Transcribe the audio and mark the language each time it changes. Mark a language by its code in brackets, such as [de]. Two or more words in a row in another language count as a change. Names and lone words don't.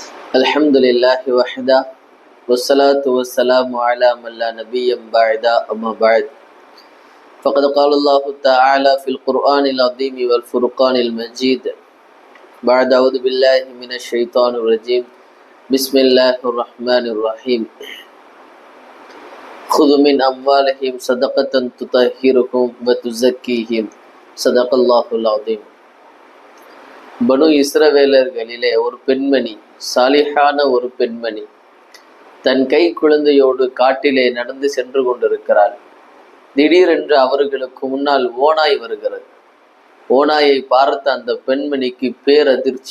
[ar] الحمد لله وحده والصلاة والسلام على من لا نبي بعد أما بعد فقد قال الله تعالى في القرآن العظيم والفرقان المجيد بعد أعوذ بالله من الشيطان الرجيم بسم الله الرحمن الرحيم خذ من أموالهم صدقة تطهرهم وتزكيهم صدق الله العظيم. [ta] பனு இஸ்ரவேலர்களிலே ஒரு பெண்மணி, சாலிஹான ஒரு பெண்மணி தன் கை குழந்தையோடு காட்டிலே நடந்து சென்று கொண்டிருக்கிறாள். திடீரென்று அவர்களுக்கு முன்னால் ஓநாய் வருகிறது. ஓநாயை பார்த்த அந்த பெண்மணிக்கு பேரதிர்ச்சி.